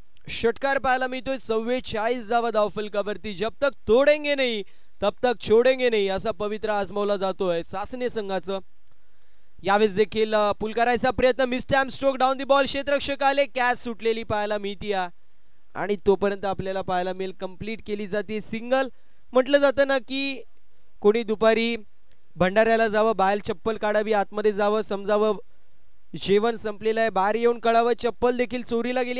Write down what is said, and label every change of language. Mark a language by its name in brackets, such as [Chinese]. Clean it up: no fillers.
[Marathi] षटकार पाहायला मिळतोय 44 धावा धावफलकावरती. [Hindi] जब तक तोडेंगे नहीं तब तक छोडेंगे नहीं [Marathi] असा पवित्र आजमावला जातोय सासने संघाचं. यावेळेस देखील पुल करायचा प्रयत्न. मिस्टॅम स्ट्रोक डाऊन दी बॉल. क्षेत्ररक्षक आले. कॅच सुटलेली पाहायला मिळते आणि तोपर्यंत आपल्याला पाहायला मिळेल कंप्लीट केली जाते सिंगल. म्हटलं जातं ना की कोणी दुपारी भंडाऱ्याला जावं बाहेर चप्पल काढावी आतमध्ये जावं समजावं जेवण संपलेलं आहे बाहेर येऊन कळावं चप्पल देखील चोरीला गेली.